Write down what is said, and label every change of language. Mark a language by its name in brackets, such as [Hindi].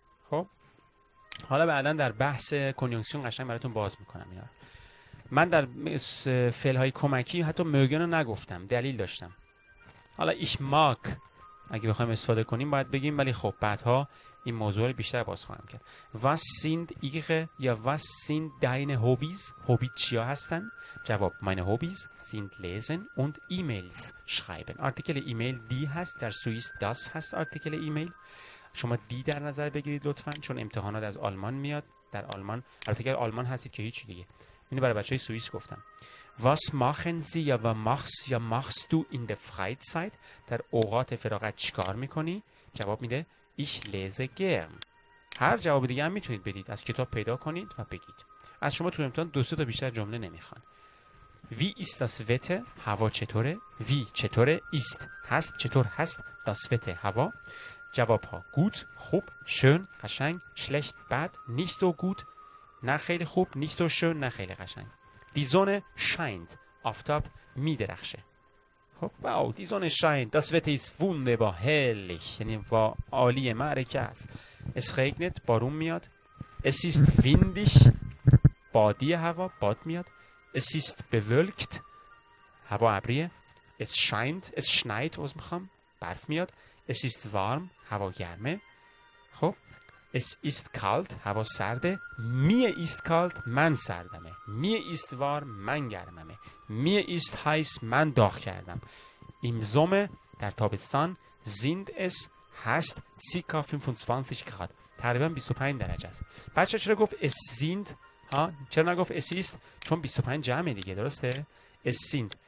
[Persian] خب حالا بعدا در بحث کنیونکسیون قشنگ براتون باز میکنم اینا. من در فعل های کمکی حتی موگن رو نگفتم، دلیل داشتم. حالا ایش ماک اگه بخوایم استفاده کنیم باید بگیم، ولی خب بعدها این موضوع رو بیشتر باز خواهم کرد. [German] Was sind ihre یا was sind deine Hobbys؟ [Persian] هوبی چیا هستن؟ [German] جواب meine Hobbys sind lesen und E-Mails schreiben. [Persian] آرتیکل ایمیل دی هست، در سوئیس das هست آرتیکل ایمیل. شما دی در نظر بگیرید لطفاً، چون امتحانات از آلمان میاد. در آلمان البته آلمان هستید که هیچ دیگه. اینو برای بچهای سوئیس گفتم. [German] Was machen Sie یا machst du in der Freizeit؟ [Persian] در اوقات فراغت چیکار میکنی؟ جواب میده [German] Ich lese gern. [Persian] هر جواب دیگه هم میتونید بدید، از کتاب پیدا کنید و بگید. از شما تو امتحان 2-3 تا بیشتر جمله نمیخوان. [German] Wie ist das Wetter؟ [Persian] هوا چطوره؟ [German] Wie چطوره؟ ist هست، چطور هست؟ das Wetter هوا. جواب ها gut، خوب، schön، قشنگ، schlecht، bad، nicht so gut، نه خیلی خوب، nicht so schön، نه خیلی قشنگ. Die Sonne scheint، [Persian] آفتاب میدرخشه. [German] خب واو، die Sonne scheint، das Wetter ist wunderbar، herrlich، [Persian] یعنی عالی، معرکه است. [German] Es regnet، [Persian] بارون میاد. [German] Es ist windig، [Persian] بادی هوا، باد میاد. [German] Es ist bewölkt، [Persian] هوا ابریه. [German] Es scheint، es schneit، [Persian] برف میاد. [German] Es ist warm، [Persian] هوا گرمه. [German] خب Es ist kalt، [Persian] هوا سرده. [German] Mir ist kalt، [Persian] من سردمه. [German] Mir ist warm، [Persian] من گرممه. [German] Mir ist heiß، [Persian] من داغ کردم. [German] Im Sommer، [Persian] در تابستان، [German] sind es، هست، circa 25 Grad، [Persian] تقریبا 25 درجه است. بچه چرا گفت [German] es sind؟ [Persian] چرا نگفت [German] es ist؟ [Persian] چون 25 جمعه دیگه، درسته؟ es sind.